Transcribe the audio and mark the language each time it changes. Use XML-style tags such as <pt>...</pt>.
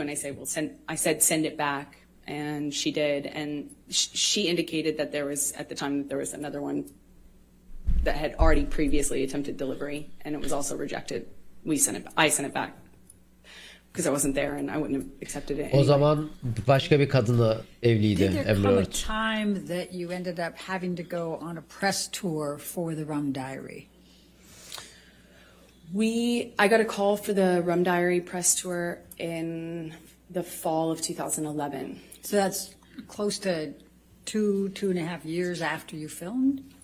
<en>And I said, "Send it back," and she did. And she indicated that there was another one that had already previously attempted delivery, and it was also rejected. I sent it back because I wasn't there and I wouldn't have accepted it anyway.</en> <tr>O zaman başka bir kadınla evliydi</tr> <en>Did there come a</en> <tr>Emre.</tr> <en>time that you ended up having to go on a press tour for the Rum Diary? I got a call for the Rum Diary press tour in the fall of 2011. So that's close to 2.5 years after you filmed?</en>